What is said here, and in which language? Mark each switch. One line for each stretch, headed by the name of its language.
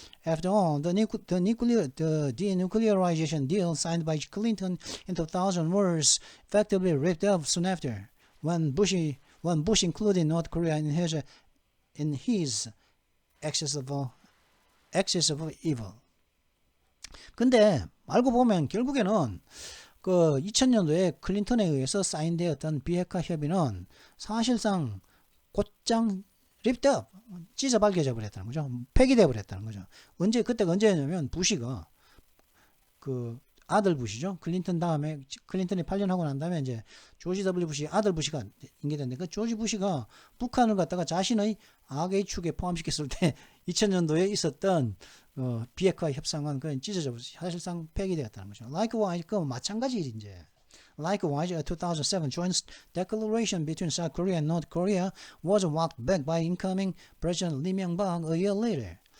English: After all, the denuclearization deal signed by Clinton in 2000 was effectively ripped up soon after, when Bush included North Korea in his axis of evil.
Korean: 근데 알고 보면 결국에는 그 2000년도에 클린턴에 의해서 사인되었던 비핵화 협의는 사실상 곧장
English: ripped up,
Korean: 찢어 발겨져 버렸다는 거죠. 폐기돼 버렸다는 거죠. 그때가 언제냐면 부시가 그 아들 부시죠. 클린턴 다음에 클린턴이 8년 하고 난 다음에 이제 조지 W 부시 아들 부시가 임기됐는데 그 조지 부시가 북한을 갖다가 자신의 악의 축에 포함시켰을 때 2000년도에 있었던 비핵화 협상은 그냥 찢어져 사실상 폐기되었다는 거죠.
English: Likewise,
Korean: 그 마찬가지 이제.
English: Likewise, a 2007 joint declaration between South Korea and North Korea was walked back by incoming President Lee Myung-bak a year later.